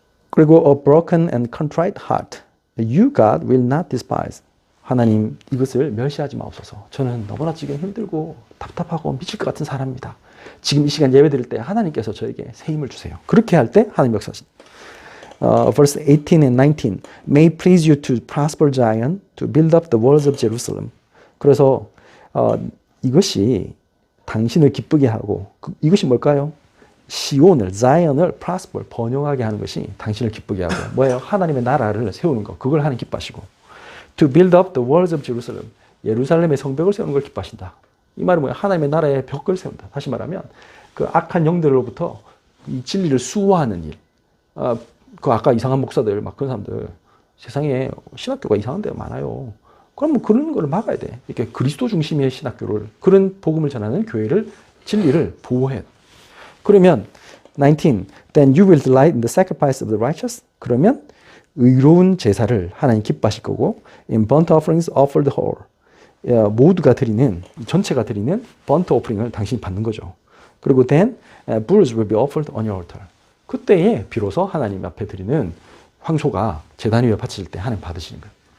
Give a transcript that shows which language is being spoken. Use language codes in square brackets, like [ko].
[ko] 그리고 [en] a broken and contrite heart, you God will not despise. [ko] 하나님 이것을 멸시하지 마옵소서. 저는 너무나 지금 힘들고 답답하고 미칠 것 같은 사람입니다. 지금 이 시간 예배 드릴 때 하나님께서 저에게 새 힘을 주세요. 그렇게 할 때 하나님 역사하십니다. [en] Verse 18 and 19. May please you to prosper Zion, to build up the walls of Jerusalem. [ko] 그래서 이것이 당신을 기쁘게 하고 이것이 뭘까요? 시온을, 자이언을 [en] prosper, [ko] 번영하게 하는 것이 당신을 기쁘게 하고 뭐예요? 하나님의 나라를 세우는 거. 그걸 하나님 기뻐하시고 [en] To build up the walls of Jerusalem. [ko] 예루살렘의 성벽을 세우는 걸 기뻐하신다. 이 말은 뭐야? 하나님의 나라의 벽을 세운다. 다시 말하면 그 악한 영들로부터 이 진리를 수호하는 일. 그 아까 이상한 목사들 막 그런 사람들 세상에 신학교가 이상한 데가 많아요. 그럼 그런 걸 막아야 돼. 이렇게 그리스도 중심의 신학교를 그런 복음을 전하는 교회를 진리를 보호해. 그러면 19. [en] Then you will delight in the sacrifice of the righteous. [ko] 그러면 의로운 제사를 하나님 기뻐하실 거고 [en] in burnt offerings offered whole. [ko] 모두가 드리는 전체가 드리는 [en] burnt offering [ko] 을 당신이 받는 거죠. 그리고 [en] then bulls will be offered on your altar. [ko] 그때에 비로소 하나님 앞에 드리는 황소가 제단 위에 바칠 때 하나님 받으시는 거예요.